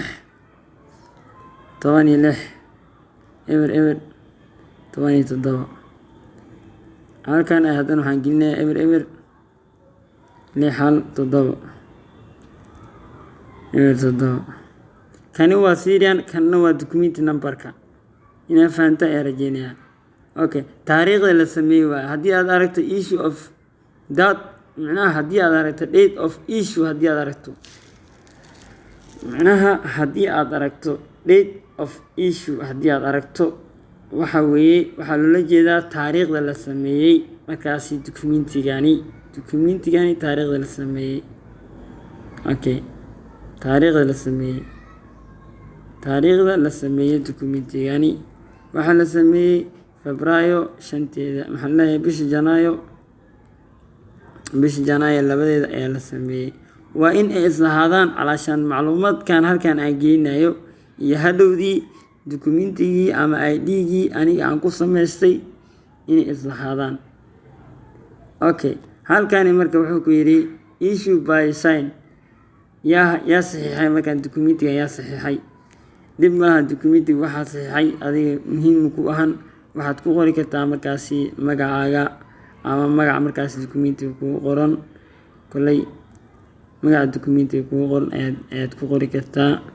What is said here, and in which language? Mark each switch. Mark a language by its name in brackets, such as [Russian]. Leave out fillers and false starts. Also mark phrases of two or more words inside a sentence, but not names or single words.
[Somali] 16 eber 17 halkan ay haddana waxaan gelinayaa eber eber 6 7 eber 7 kani waa serial kanna waa document numberka inaa fahamta ayaa rajeynayaa. Okay, taariikhda la sameeyey waa haddii aad aragto [English] issue of that [Somali] macnaha haddii aad aragto [English] date of issue [Somali] haddii aad aragto macnaha haddii aad aragto [English] date of issue [Somali] haddii aad aragto waxa weeye waxaa loola jeedaa taariikhda la sameeyey markaasi documentigani taariikhda la sameeyey. Okay, taariikhda la sameeyey documentigani waxaa la sameeyey Febraayo 5 maxaa la leeyahay bisha Janaayo 2 ayaa la sameeyey. waa in ay islahaadaan calaashaan macluumaadkan halkan aan geynayo iyo hadhowdii documentigii ama ID-gii aniga aan ku samaystay inay islahaadaan. Okay, halkani marka wuxuu ku yidhi [English] issue by sign [Somali] yaa saxiixay markaan documentiga yaa saxiixay. dib malaha documentiga waxaa saxiixay adiga muhiim ku ahan waxaad ku qori kartaa markaasi magacaaga ama magaca markaasi documentiga kugu qoran kolay magaca documentiga kugu qoran ayaad ku qori kartaa.